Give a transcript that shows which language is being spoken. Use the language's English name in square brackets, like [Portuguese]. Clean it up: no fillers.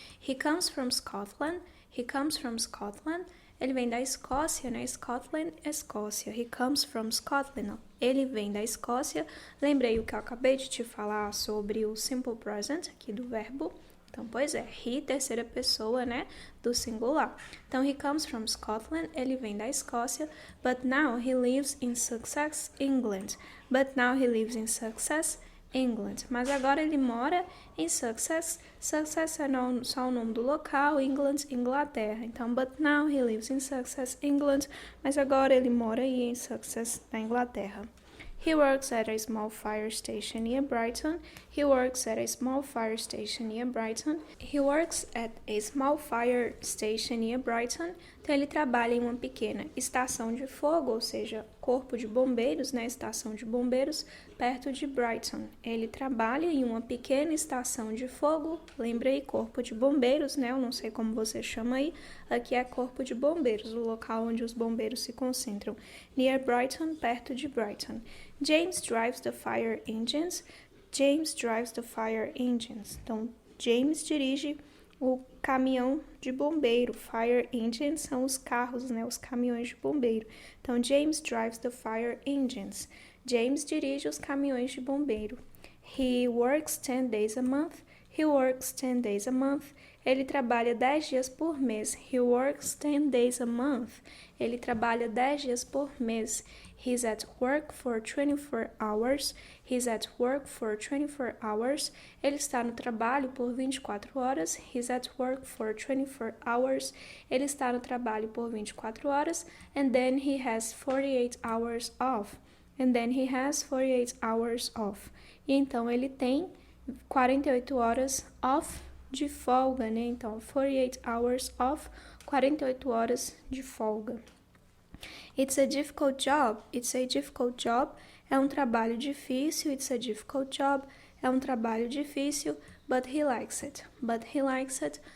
[English] He comes from Scotland. He comes from Scotland. [Portuguese] Ele vem da Escócia, né? Scotland, Escócia. [English] He comes from Scotland. [Portuguese] Ele vem da Escócia. Lembrei o que eu acabei de te falar sobre o simple present, aqui do verbo. Então, pois é, he, terceira pessoa, né? Do singular. [English] Então, he comes from Scotland. [Portuguese] Ele vem da Escócia. [English] But now he lives in Sussex, England. But now he lives in Sussex, England. [Portuguese] Mas agora ele mora em Sussex. Sussex é só o nome do local, England, Inglaterra. [English] Então, but now he lives in Sussex, England. [Portuguese] Mas agora ele mora aí em Sussex, na Inglaterra. [English] He works at a small fire station near Brighton. He works at a small fire station near Brighton. He works at a small fire station near Brighton. [Portuguese] Então, ele trabalha em uma pequena estação de fogo, ou seja, corpo de bombeiros, né? Estação de bombeiros, perto de Brighton. Ele trabalha em uma pequena estação de fogo. Lembra aí, corpo de bombeiros, né? Eu não sei como você chama aí. Aqui é corpo de bombeiros, o local onde os bombeiros se concentram. [English] Near Brighton, [Portuguese] perto de Brighton. [English] James drives the fire engines. James drives the fire engines. [Portuguese] Então, James dirige o caminhão de bombeiro. [English] Fire engines [Portuguese] são os carros, né? Os caminhões de bombeiro. Então, [English] James drives the fire engines. [Portuguese] James dirige os caminhões de bombeiro. [English] He works 10 days a month. He works 10 days a month. [Portuguese] Ele trabalha 10 dias por mês. [English] He works 10 days a month. [Portuguese] Ele trabalha 10 dias por mês. [English] He's at work for 24 hours. He's at work for 24 hours. [Portuguese] Ele está no trabalho por 24 horas. [English] He's at work for 24 hours. [Portuguese] Ele está no trabalho por 24 horas. [English] And then he has 48 hours off. And then he has 48 hours off. [Portuguese] E então ele tem 48 horas off de folga, né? Então, [English] 48 hours off, [Portuguese] 48 horas de folga. [English] It's a difficult job. It's a difficult job. [Portuguese] É um trabalho difícil. [English] It's a difficult job. [Portuguese] É um trabalho difícil. [English] But he likes it. But he likes it.